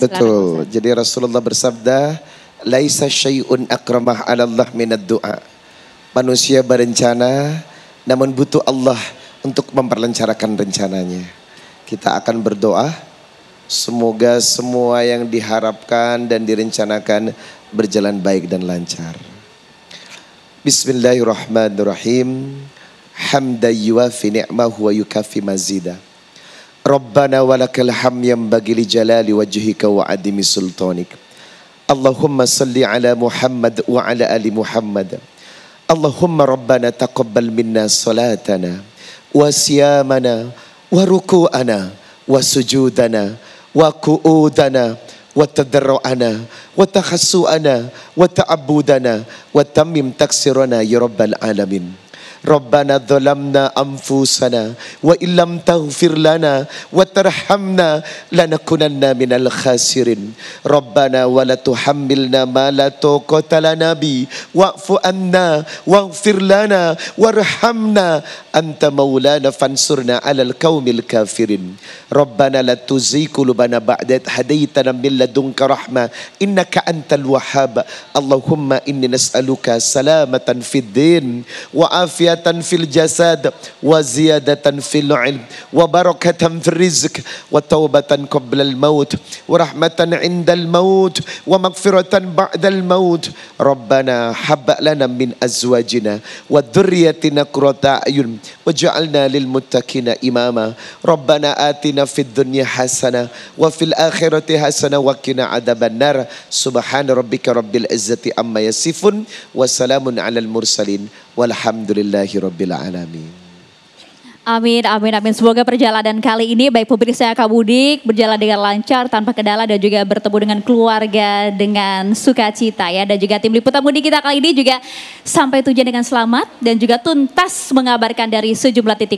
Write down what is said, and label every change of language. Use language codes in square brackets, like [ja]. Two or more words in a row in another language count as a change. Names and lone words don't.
[id] Betul, jadi Rasulullah bersabda, [ar] ليس شيء أكرم على الله من الدعاء. [id] Manusia berencana, namun butuh Allah untuk memperlancarkan rencananya. Kita akan berdoa, semoga semua yang diharapkan dan direncanakan berjalan baik dan lancar. [ar] بسم الله الرحمن الرحيم. حمدا يوافي نعمه ويكافئ مزيده. ربنا ولك الحمد ينبغي لجلال وجهك وعظيم سلطانك. اللهم صل على محمد وعلى آل محمد. اللهم ربنا تقبل منا صلاتنا وصيامنا وركوعنا وسجودنا وقعودنا وتضرعنا وتخشعنا وتعبدنا وتمم تقصيرنا يا رب العالمين. ربنا ظلمنا أنفسنا وإن لم تغفر لنا وترحمنا لنكونن من الخاسرين. ربنا ولا تحملنا ما لا طاقة لنا به واعف عنا واغفر لنا وارحمنا أنت مولانا فانصرنا على القوم الكافرين. ربنا لا تزغ قلوبنا بعد إذ هديتنا من لدنك رحمة إنك أنت الوهاب. اللهم إني نسألك سلامة في الدين وعافية في الجسد وزيادة في العلم وبركة في الرزق وتوبة قبل الموت ورحمة عند الموت ومغفرة بعد الموت. ربنا هب لنا من أزواجنا وذرياتنا قرة أعين واجعلنا للمتقين إماما. ربنا آتنا في الدنيا حسنة وفي الآخرة حسنة وقنا عذاب النار. سبحان ربك رب العزة عما يصفون وسلام على المرسلين والحمد لله رب العالمين. آمين، آمين، آمين. [id] Semoga perjalanan kali ini baik pemirsa Kamudik berjalan dengan lancar tanpa kendala dan juga bertemu dengan keluarga dengan sukacita ya. Dan juga tim liputan mudik kita kali ini juga sampai tujuan dengan selamat dan juga tuntas mengabarkan dari sejumlah titik.